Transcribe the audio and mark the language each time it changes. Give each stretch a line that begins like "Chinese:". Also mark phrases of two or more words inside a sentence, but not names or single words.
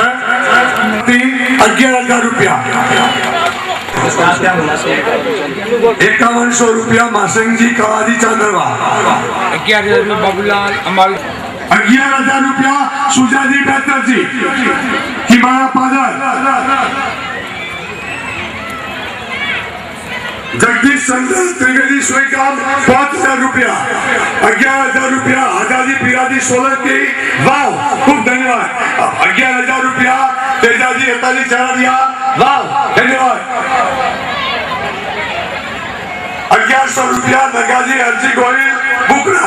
Gujarati: 11,000 રૂપિયા 5100 રૂપિયા માસંગજી કવાજી ચાંદરવા. 11,000 બાબુલાલ અમારું 11,000 રૂપિયા સુજાજી બેતરજી કિમાણા પાદર.
Hindi: जगदीश चंद्र त्रिवेदी स्वीकार 5,000 रुपया. 11,000 रुपया हाजाजी पिराजी सोलंकी वाव. खूब धन्यवाद. 11,000 रुपया तेजाजी हेताजी चरादिया वाव. धन्यवाद. 1100 रुपया नगाजी हरजी गोहिल बुकड़ा.